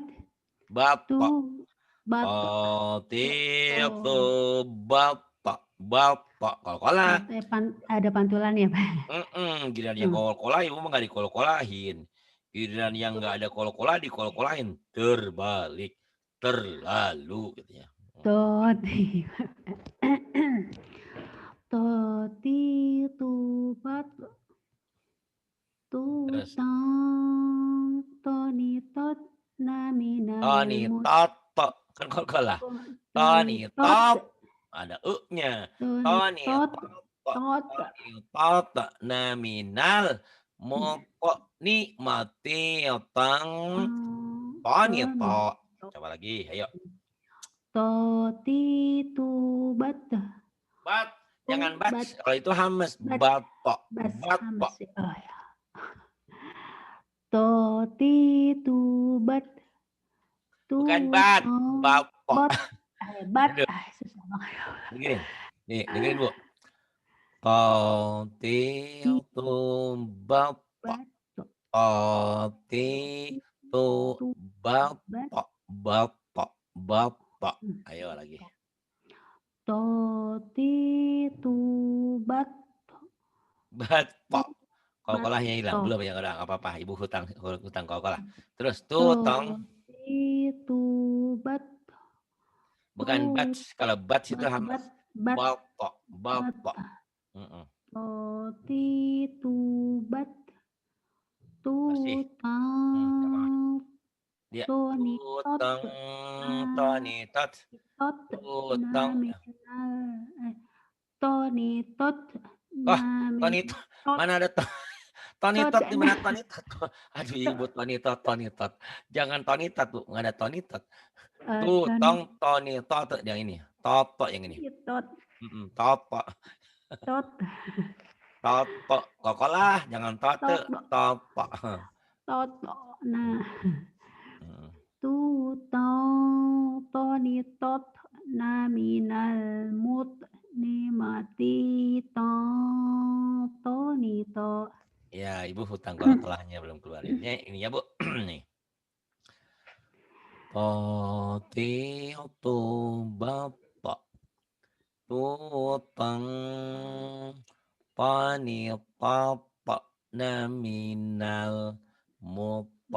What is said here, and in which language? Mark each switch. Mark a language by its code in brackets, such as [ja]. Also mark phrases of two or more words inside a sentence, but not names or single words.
[id] Bapak. Toti tubat. Bapak kol-kolah. Ada pantulan ya Pak? Giliran yang kol-kolah ibu mah nggak dikol-kolahin. Giliran yang nggak ada kol-kolah dikol-kolahin. Terbalik. Terlalu gitu ya. Toti. Toti tubat. Tutang. Toni tot naminal. Toni tot. Kan kol-kolah. Toni tot. Ada U-nya. Toni tot. Toni tot. Nominal. Moko ni mati otang. Toni tot. Coba lagi, ayo. Toti tubat. Bat. Jangan bat, bats. Kalau itu hamas. bat, Batok. bas, Batok. hamas. Oh ya. To, ti, tu, bat, tu, Bukan bat. to, Batok. bot, bat. Aduh, Susah banget. dengerin. Nih, dengerin Bu. Toti Ti, tu batok. bat, to, Toti ti, tu tu, bat. batok. Batok. Batok. Hmm. Ayo lagi. To, ti, tu, bat, tu, Batok. bat, Kolkolahnya hilang. to. Belum ya, udah nggak apa-apa. Ibu hutang kolkolah. Terus To, tutong. ti, tu, bat, tu, Bukan bats. Kalau bats itu bat, hamas. bat, bat, Batok. bat. Batok. Mm-mm. To, ti, tu, bat, tu, Masih. Sama. tang, Dia to, ni, tot, tutong. na, Toni tot. tot, na, Tutong. mi, na, to, ni, tot, Oh, na, mi, Toni tot, mana ada Toni tot, tot di na, mana Toni tot? Aduh ibu Toni tot, Toni tot. Jangan Toni tot Bu, nggak ada Toni tot. tani, Tutong Toni tot yang ini. Toto yang ini. tot, Toto. tot, Toto. Kokolah, jangan tote. tot, Toto. tot, nah. Mm. Tu tong to ni tot na minal mut ni mati tong to ni to. Ya, ibu hutang kolkolahnya belum keluarin. Ini ya Bu. Nih. Toti tu bapak. Tutang pani papa naminal mopo